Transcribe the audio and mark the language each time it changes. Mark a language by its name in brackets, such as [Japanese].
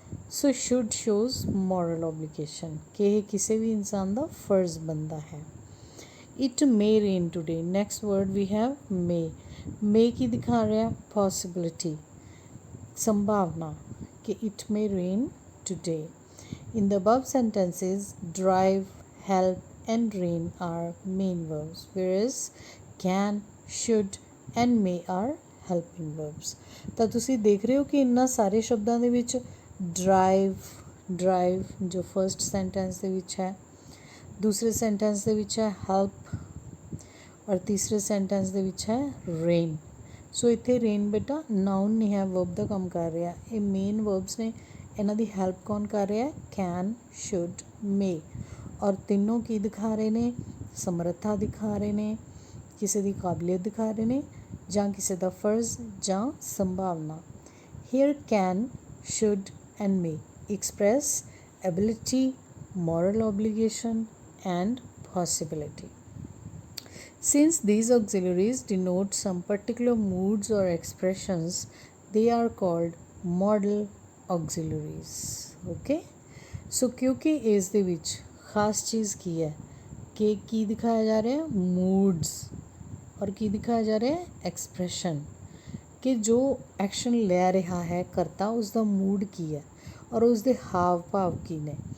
[English] so should shows moral obligation [Punjabi] ਕਿ ਇਹ ਕਿਸੇ ਵੀ ਇਨਸਾਨ ਦਾ ਫਰਜ਼ ਬਣਦਾ ਹੈ। [English] It may rain today, next word we have may. [Punjabi] ਮੇ ਕੀ ਦਿਖਾ ਰਿਹਾ? [English] possibility, [Punjabi] ਸੰਭਾਵਨਾ ਕਿ [English] It may rain today. In the above sentences, drive, help, and rain are main verbs, whereas can, should, and may are helping verbs. [Punjabi] ਤਾਂ ਤੁਸੀਂ ਦੇਖ ਰਹੇ ਹੋ ਕਿ ਇਹਨਾਂ ਸਾਰੇ ਸ਼ਬਦਾਂ ਦੇ ਵਿੱਚ ਡਰਾਈਵ ਜੋ ਫਸਟ ਸੈਂਟੈਂਸ ਦੇ ਵਿੱਚ ਹੈ, ਦੂਸਰੇ ਸੈਂਟੈਂਸ ਦੇ ਵਿੱਚ ਹੈ ਹੈਲਪ, ਔਰ ਤੀਸਰੇ ਸੈਂਟੈਂਸ ਦੇ ਵਿੱਚ ਹੈ ਰੇਨ। ਸੋ ਇੱਥੇ ਰੇਨ ਬੇਟਾ ਨਾਊਨ ਨਹੀਂ ਹੈ, ਵਰਬ ਦਾ ਕੰਮ ਕਰ ਰਿਹਾ। ਇਹ ਮੇਨ ਵਰਬਸ ਨੇ, ਇਹਨਾਂ ਦੀ ਹੈਲਪ ਕੌਣ ਕਰ ਰਿਹਾ? ਕੈਨ, ਸ਼ੁੱਡ, ਮੇ। ਔਰ ਤਿੰਨੋਂ ਕੀ ਦਿਖਾ ਰਹੇ ਨੇ? ਸਮਰੱਥਾ ਦਿਖਾ ਰਹੇ ਨੇ, ਕਿਸੇ ਦੀ ਕਾਬਲੀਅਤ ਦਿਖਾ ਰਹੇ ਨੇ, ਜਾਂ ਕਿਸੇ ਦਾ ਫਰਜ਼ ਜਾਂ ਸੰਭਾਵਨਾ। [English] Here can, should and may express ability, moral obligation, and possibility. Since these auxiliaries denote some particular moods or expressions, they are called modal auxiliaries. Okay? [Punjabi] So [Hindi] क्योंकि [Punjabi] ਇਸ ਦੇ ਵਿੱਚ ਖਾਸ ਚੀਜ਼ ਕੀ ਹੈ ਕਿ ਕੀ ਦਿਖਾਇਆ ਜਾ ਰਿਹਾ? moods, ਔਰ ਕੀ ਦਿਖਾਇਆ ਜਾ ਰਿਹਾ? expression, ਕਿ ਜੋ ਐਕਸ਼ਨ ਲੈ ਰਿਹਾ ਹੈ ਕਰਤਾ ਉਸਦਾ ਮੂਡ ਕੀ ਹੈ ਔਰ ਉਸਦੇ ਹਾਵ ਭਾਵ ਕੀ ਨੇ।